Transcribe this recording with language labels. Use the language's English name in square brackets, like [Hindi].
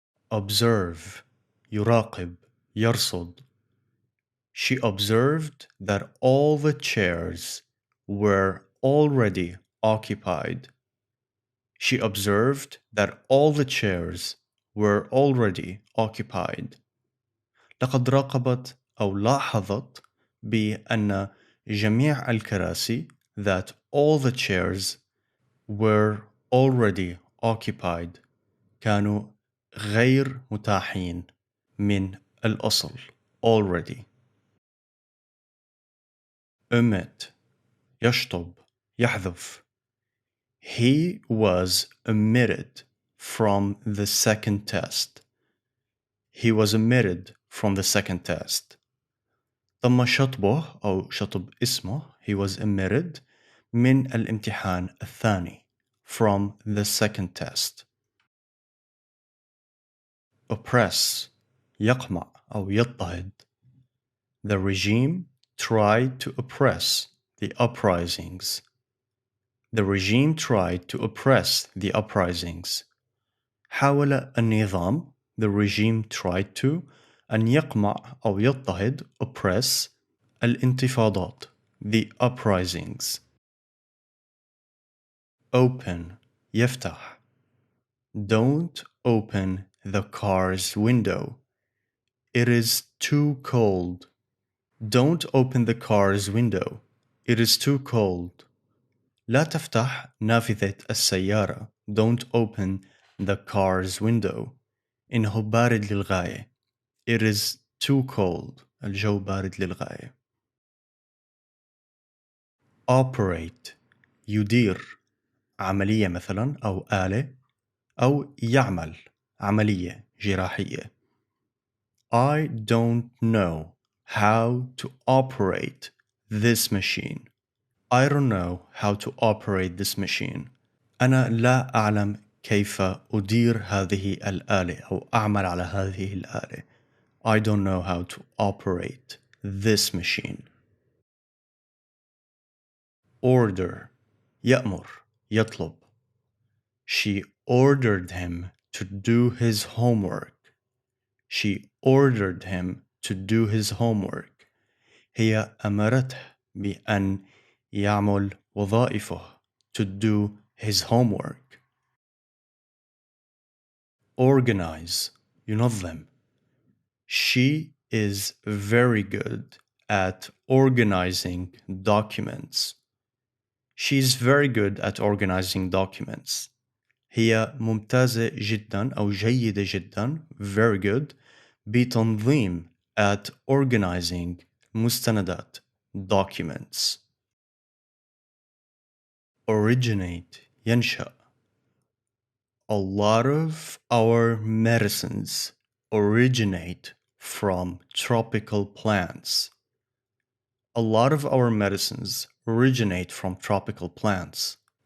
[Arabic] observe يراقب يرصد. [English] She observed that all the chairs were already occupied. She observed that all the chairs were already occupied. [Arabic] لقد راقبت أو لاحظت بأن جميع الكراسي [English] that all the chairs were already occupied [Arabic] كانوا غير متاحين من الأصل [English] already. [Arabic] omit يشطب يحذف. [English] He was omitted from the second test. He was omitted from the second test. [Arabic] تم شطبه أو شطب اسمه [English] he was omitted [Arabic] من الامتحان الثاني [English] from the second test. [Arabic] oppress يقمع أو يضطهد. [English] The regime tried to oppress the uprisings. The regime tried to oppress the uprisings. [Arabic] حاول النظام [English] the regime tried to [Arabic] أن يقمع أو يضطهد [English] oppress [Arabic] الانتفاضات [English] the uprisings. open [Arabic] يفتح. [English] Don't open the car's window. It is too cold. Don't open the car's window. It is too cold. [Arabic] لا تفتح نافذة السيارة. [English] Don't open the car's window. [Arabic] إنه بارد للغاية. [English] It is too cold. [Arabic] الجو بارد للغاية. operate يدير عملية مثلا أو آلة أو يعمل عملية جراحية. [English] I don't know how to operate this machine. I don't know how to operate this machine. [Arabic] أنا لا أعلم كيف أدير هذه الآلة أو أعمل على هذه الآلة. [English] I don't know how to operate this machine. [Arabic] order يأمر يطلب. [English] She ordered him to do his homework. She ordered him to do his homework. [Arabic] هي أمرته بأن يعمل وظائفه [English] to do his homework. organize [Arabic] ينظم. [English] She is very good at organizing documents. She's very good at organizing documents. [Arabic] هي ممتازة جدا أو جيدة جدا [English] very good [Arabic] بتنظيم [English] at organizing [Arabic] مستندات [English] documents. originate [Arabic] ينشأ. [English] A lot of our medicines originate from tropical plants. A lot of our medicines originate from tropical plants.